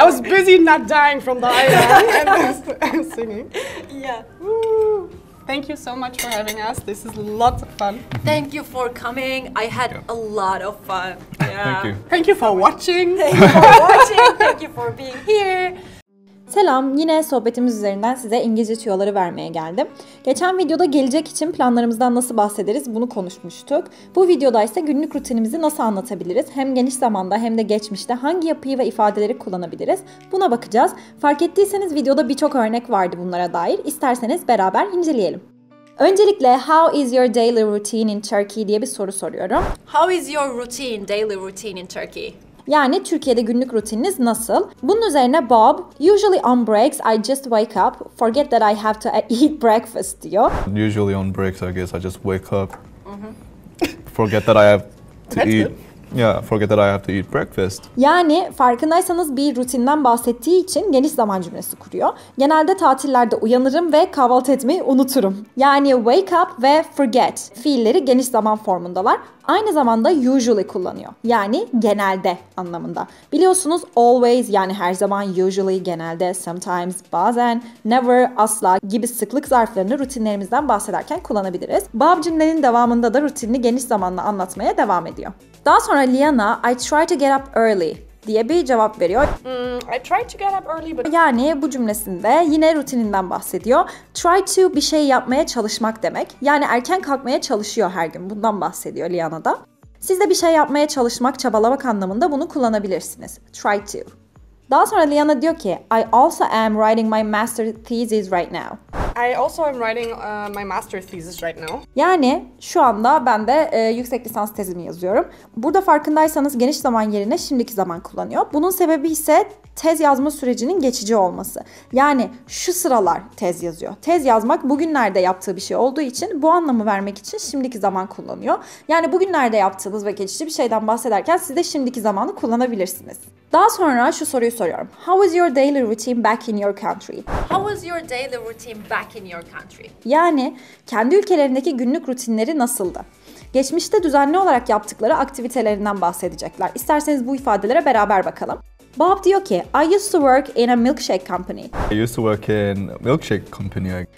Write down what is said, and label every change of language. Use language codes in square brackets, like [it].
[en] I was busy not dying from the ayran and singing. Yeah. Woo. Thank you so much for having us. This is lots of fun. Thank you for coming. I had a lot of fun. Yeah. Thank you. Thank you for watching. Thank you for watching. Thank you for being here. [tr] Selam, yine sohbetimiz üzerinden size İngilizce tüyoları vermeye geldim. Geçen videoda gelecek için planlarımızdan nasıl bahsederiz bunu konuşmuştuk. Bu videoda ise günlük rutinimizi nasıl anlatabiliriz? Hem geniş zamanda hem de geçmişte hangi yapıyı ve ifadeleri kullanabiliriz? Buna bakacağız. Fark ettiyseniz videoda birçok örnek vardı bunlara dair. İsterseniz beraber inceleyelim. Öncelikle [en] how is your daily routine in Turkey [tr] diye bir soru soruyorum. [en] How is your routine, daily routine in Turkey? [tr] Yani Türkiye'de günlük rutininiz nasıl? Bunun üzerine [en] Bob, usually on breaks I just wake up, forget that I have to eat breakfast [tr] diyor. [en] Usually on breaks, I guess I just wake up, forget that I have to eat Yeah, forget that I have to eat breakfast. [tr] Yani farkındaysanız bir rutinden bahsettiği için geniş zaman cümlesi kuruyor. Genelde tatillerde uyanırım ve kahvaltı etmeyi unuturum. Yani wake up ve forget fiilleri geniş zaman formundalar. Aynı zamanda usually kullanıyor. Yani genelde anlamında. Biliyorsunuz always yani her zaman, usually genelde, sometimes bazen, never asla gibi sıklık zarflarını rutinlerimizden bahsederken kullanabiliriz. Bob cümlenin devamında da rutinini geniş zamanla anlatmaya devam ediyor. Daha sonra Liana, [en] I try to get up early [tr] diye bir cevap veriyor. [en] I try to get up early but... [tr] Yani bu cümlesinde yine rutininden bahsediyor. Try to bir şey yapmaya çalışmak demek. Yani erken kalkmaya çalışıyor her gün. Bundan bahsediyor Liana'da. Siz de bir şey yapmaya çalışmak, çabalamak anlamında bunu kullanabilirsiniz. [en] Try to. [tr] Daha sonra Liana diyor ki, [en] I also am writing my master thesis right now. I also am writing my master thesis right now. [tr] Yani şu anda ben de yüksek lisans tezimi yazıyorum. Burada farkındaysanız geniş zaman yerine şimdiki zaman kullanıyor. Bunun sebebi ise tez yazma sürecinin geçici olması. Yani şu sıralar tez yazıyor. Tez yazmak bugünlerde yaptığı bir şey olduğu için bu anlamı vermek için şimdiki zaman kullanıyor. Yani bugünlerde yaptığınız ve geçici bir şeyden bahsederken siz de şimdiki zamanı kullanabilirsiniz. Daha sonra şu soruyu soruyorum. [en] How is your daily routine back in your country? How is your daily routine back in your country? [tr] Yani kendi ülkelerindeki günlük rutinleri nasıldı? Geçmişte düzenli olarak yaptıkları aktivitelerinden bahsedecekler. İsterseniz bu ifadelere beraber bakalım. [en] Bob [tr] diyor ki, [en] I used to work in a milkshake company. I used to work in a milkshake company.